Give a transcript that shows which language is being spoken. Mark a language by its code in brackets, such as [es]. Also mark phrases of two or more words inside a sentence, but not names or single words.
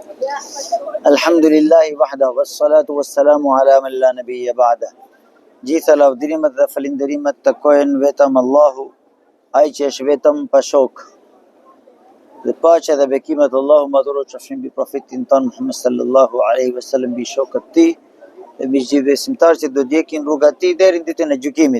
[ar] الحمد لله وحده، والصلاة والسلام على من لا نبي بعده. [sq] Gjitha lavdrimet dhe falinderimet takojnë vetëm Allahu, ai që është vetëm pa shok. Dhe paqja dhe bekimet Allahu madhuro qofshin mbi profetin ton Muhammed [ar] صلى الله عليه وسلم, [sq] mbi shokët e tij dhe mbi gjithë besimtarët që do ndjekin rrugat e tij deri në ditën e gjykimit.